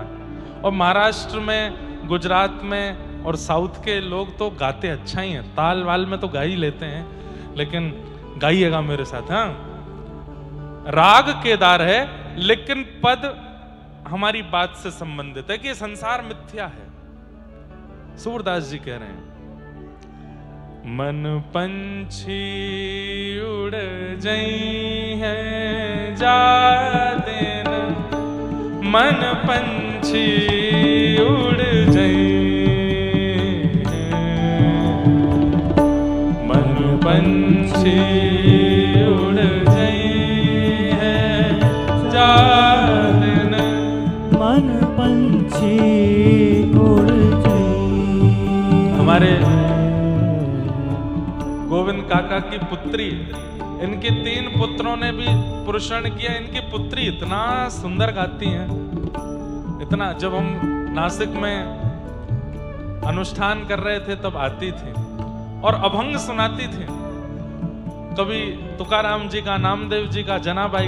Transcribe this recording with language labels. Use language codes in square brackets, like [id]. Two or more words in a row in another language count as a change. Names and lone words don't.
[hi] और महाराष्ट्र में, गुजरात में और साउथ के लोग तो गाते अच्छा ही हैं, ताल वाल में तो गा ही लेते हैं, लेकिन गाइएगा मेरे साथ। हाँ, राग केदार है, लेकिन पद हमारी बात से संबंधित है कि संसार मिथ्या है। सूरदास जी कह रहे हैं, [bra] मन पंछी उड़ जई है जा दिन, मन पंछी उड़ जई है, मन पंछी उड़ जई है जा दिन, मन पंछी उड़ जई। [hi] हमारे गोविंद काका की पुत्री, इनके 3 पुत्रों ने भी पुरुषण किया। इनकी पुत्री इतना सुंदर गाती हैं, इतना। जब हम नासिक में अनुष्ठान कर रहे थे तब आती थी और अभंग सुनाती थी, कभी तुकाराम जी का, नामदेव जी का, जनाबाई का।